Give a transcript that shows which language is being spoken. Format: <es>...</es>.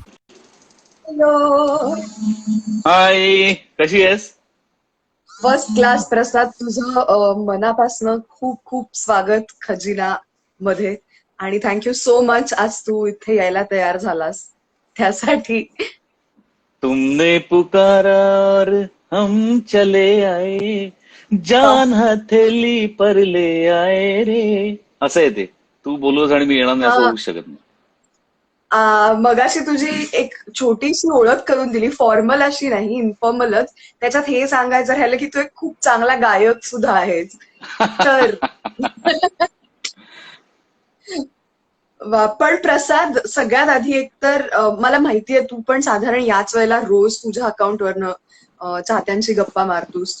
<mr>Hello. हाय, कशी आहेस? First class प्रसाद. तुझं मनापासनं खूप खूप स्वागत खजिना मध्ये. आणि</mr> <en>thank you so much</en> <mr>आज तू इथे यायला तयार झालास त्यासाठी.</mr> <hi>तुमने पुकारा और हम चले आए, जान हथेली पर ले आए रे.</hi> <mr>असं आहे ते. तू बोलवस आणि मी येणार नाही असं होऊ शकत नाही. मगाशी तुझी एक छोटीशी ओळख करून दिली, फॉर्मल अशी नाही, इन्फॉर्मलच. त्याच्यात हे सांगायचं राहिलं की तू एक खूप चांगला गायक सुद्धा आहेस. तर पण प्रसाद, सगळ्यात आधी एक तर मला माहितीये तू पण साधारण याच वेळेला रोज तुझ्या अकाउंटवरनं चाहत्यांशी गप्पा मारतोस.</mr>